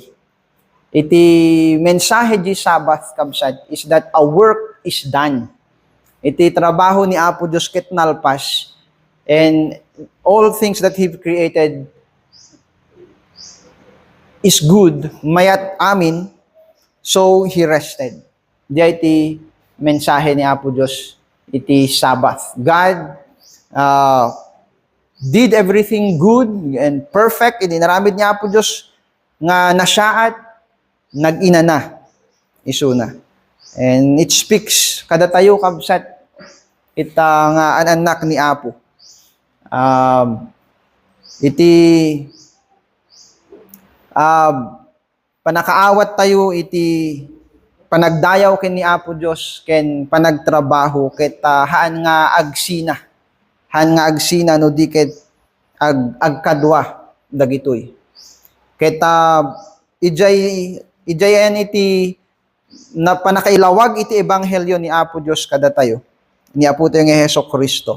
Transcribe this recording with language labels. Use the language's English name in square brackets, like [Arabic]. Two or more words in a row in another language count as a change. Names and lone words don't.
[Iloko] Iti mensahe di Sabbath kabsat [English] is that a work is done. [Iloko] Iti trabaho ni Apo Dios ket nalpas [English] and all things that He created is good, [Iloko] mayat amin, [English] so He rested. [Iloko] Di iti mensahe ni Apo Dios iti Sabbath. [English] God did everything good and perfect. [Iloko] Inaramid ni Apo Dios nga nasyaat, nag-ina na, isuna. [English] And it speaks, [Iloko] kada tayo kabsat, ita nga anak ni Apo. Iti panakaawat tayo iti panagdayaw ken ni Apo Dios ken panagtrabaho ket haan nga agsina no di ket agkadwa dagitoy ket ijayan iti na panakailawag iti ebanghelyo ni Apo Dios kada tayo ni Apo tayo nga Hesus Kristo.